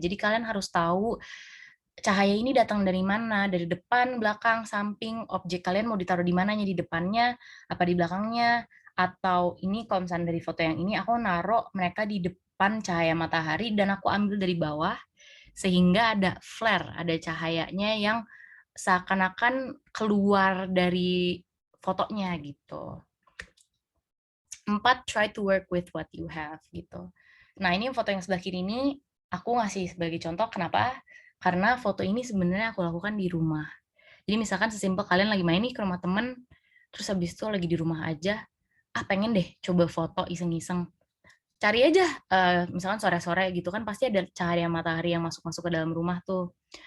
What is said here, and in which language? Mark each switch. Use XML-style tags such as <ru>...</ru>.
<id>Jadi kalian harus tahu cahaya ini datang dari mana, dari depan, belakang, samping, objek kalian mau ditaruh di mananya, di depannya, apa di belakangnya, atau ini kalau misalnya dari foto yang ini, aku naruh mereka di depan cahaya matahari dan aku ambil dari bawah, sehingga ada flare, ada cahayanya yang seakan-akan keluar dari fotonya gitu.</id> <en>4, try to work with what you have gitu.</en> <id>Nah, ini foto yang sebelah kiri ini aku ngasih sebagai contoh kenapa? Karena foto ini sebenarnya aku lakukan di rumah. Jadi misalkan sesimpel kalian lagi main nih ke rumah temen, terus habis itu lagi di rumah aja, pengen deh coba foto iseng-iseng. Cari aja, misalkan sore-sore gitu kan pasti ada cahaya matahari yang masuk-masuk ke dalam rumah tuh.</id>